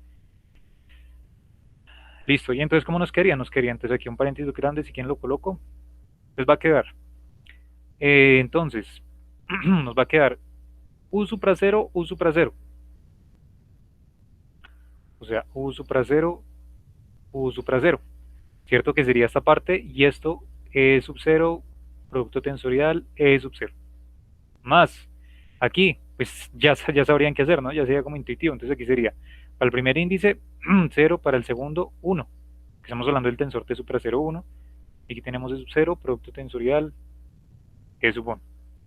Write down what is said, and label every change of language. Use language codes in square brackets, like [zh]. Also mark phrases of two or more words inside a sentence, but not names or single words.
[es] Listo, y entonces ¿cómo nos quedaría? Nos quedaría entonces aquí un paréntesis grande, si quieren lo coloco, pues va a quedar, entonces, nos va a quedar U supra 0, U supra 0, o sea, U supra 0, U supra 0, ¿cierto? Que sería esta parte, y esto, E sub 0, producto tensorial, E sub 0, más, aquí, pues ya sabrían qué hacer, ¿no? Ya sería como intuitivo, entonces aquí sería, para el primer índice, 0, para el segundo, 1, que estamos hablando del tensor T supra 0, 1, y aquí tenemos E sub 0, producto tensorial, E sub 1, ¿vale?